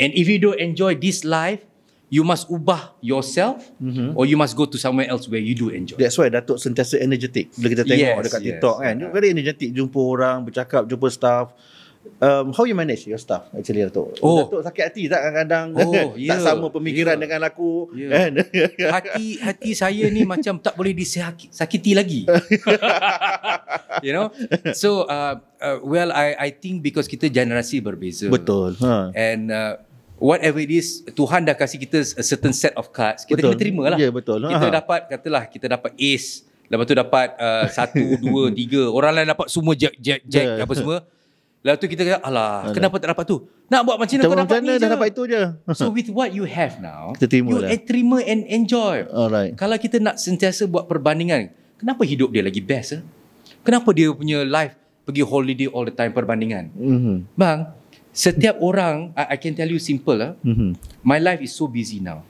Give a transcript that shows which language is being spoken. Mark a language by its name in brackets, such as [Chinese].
[English] And if you don't enjoy this life, you must [Malay] ubah [English] yourself, or you must go to somewhere else where you do enjoy. That's why [Malay] Datuk sentiasa energetic. Bila kita tengok dekat TikTok kan, [English] very energetic, [Malay] jumpa orang, bercakap, jumpa staff. [English] How you manage your staff actually, Datuk? [Malay] Datuk sakit hati tak kadang-kadang? Tak sama pemikiran dengan aku kan? Hati saya ni macam tak boleh disakiti lagi. [English] You know? So well, I think because [Malay] kita generasi berbeza. Betul. [English] And whatever it is, [Malay] Tuhan dah kasih kita [English] a certain set of cards. [Malay] Kita kena terima lah. Ya, betul. Kita dapat, katalah kita dapat ace, lepas tu dapat 1, 2, 3. Orang lain dapat semua jack apa semua. Lepas tu kita kata, alah, kenapa tak dapat tu? Nak buat macam mana kau dapat ni je? Dah dapat itu je. [English] So with what you have now, [Malay] kita terima [English] you [Malay] terima [English] and enjoy. Alright. [Malay] Kalau kita nak sentiasa buat perbandingan, kenapa hidup dia lagi best? Kenapa dia punya life pergi [English] holiday all the time [Malay] perbandingan? [English] Bang, [Malay] setiap orang, [English] I can tell you simple my life is so busy now.